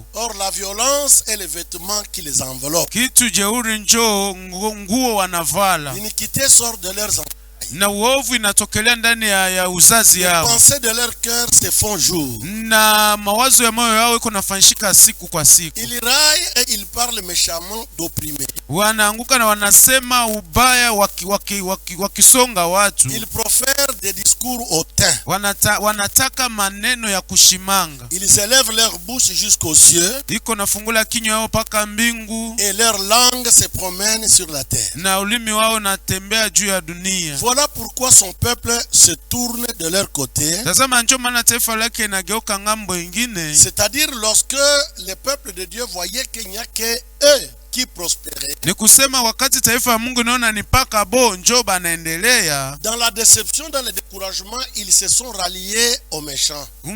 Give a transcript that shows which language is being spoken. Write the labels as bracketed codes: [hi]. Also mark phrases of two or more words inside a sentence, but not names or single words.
[fr] Or la violence est le vêtement qui les enveloppe. [sw] Kitu jeuri njoo nguo wanavala. [fr] L'iniquité sort de leurs entrailles. [sw] Na uovu inatokelea ndani ya uzazi yao. [fr] Les pensées de leur cœur se font jour. [sw] Na mawazo ya moyo yao iko nafanyika siku kwa siku. [fr] Ils raillent et ils parlent méchamment d'opprimés. [sw] Wanaanguka na wanasema ubaya wakisonga watu. [fr] Ils profèrent des discours hautains. [sw] Wanataka maneno ya kushimanga. [fr] Ils élèvent leur bouche jusqu'aux cieux. [sw] Iko nafungula kinywa yao paka mbingu. [fr] Et leur langue se promène sur la terre. [sw] Na ulimi wao natembea juu ya dunia. [fr] Voilà pourquoi son peuple se tourne de leur côté. C'est-à-dire lorsque le peuple de Dieu voyait qu'il n'y a que eux qui prospéraient. Dans la déception, dans le découragement, ils se sont ralliés aux méchants.